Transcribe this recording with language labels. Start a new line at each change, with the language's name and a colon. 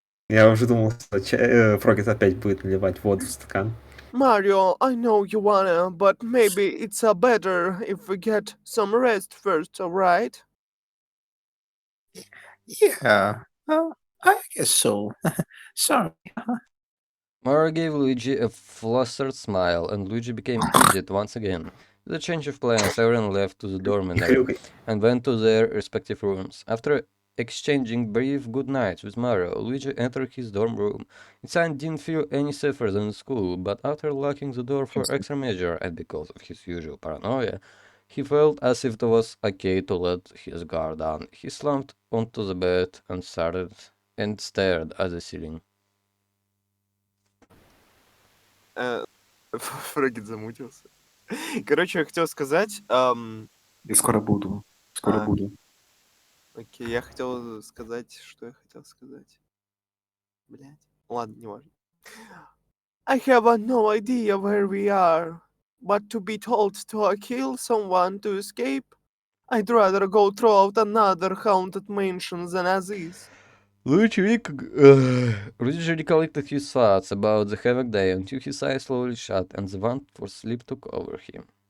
Russian: Я уже думал, что Фрогет опять будет наливать воду в стакан.
English: Mario, I know you wanna, but maybe it's better if we get some rest first, alright? Yeah, I guess so. Sorry. Mario gave Luigi a flustered smile, and Luigi became heated once again. With a change of plans, everyone left to the dormitory and went to their respective rooms. After exchanging brief good nights with Mario, Luigi entered his dorm room. Inside didn't feel any safer than in school, but after locking the door for extra measure and because of his usual paranoia, he felt as if it was okay to let his guard down. He slumped onto the bed and stared at the ceiling.
Russian: Фрогет замутился. Короче, я хотел сказать... Я скоро буду. Скоро буду. Окей, я хотел сказать, что я хотел сказать. Блять. Ладно, не важно.
English: I have no idea where we are, but to be told to kill someone to escape, I'd rather go throw out another haunted mansion than this. Luigi recollected his thoughts about the havoc day until his eyes slowly shut and the want for sleep took over him.